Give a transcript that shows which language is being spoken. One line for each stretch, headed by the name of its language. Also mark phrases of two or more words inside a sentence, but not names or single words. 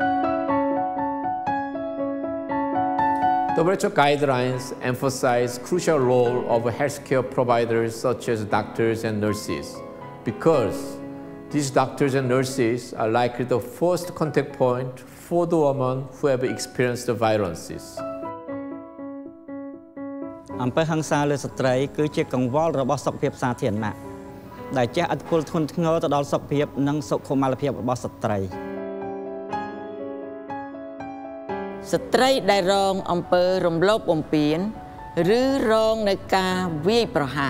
English: WHO guidelines emphasize crucial role of healthcare providers such as doctors and nurses because these doctors and nurses are likely the first contact point for the women who have experienced the violences.
Khmer: អំពើហិង្សាលើស្ត្រីគឺជាកង្វល់របស់សុខភាពសាធារណៈដែលជះឥទ្ធិពលធ្ងន់ធ្ងរទៅដល់សុខភាពនិងសុខុមាលភាពរបស់ស្ត្រី ស្ត្រីដែលរងអំពើរំលោភបំពានឬរងនៅការវាយប្រហារ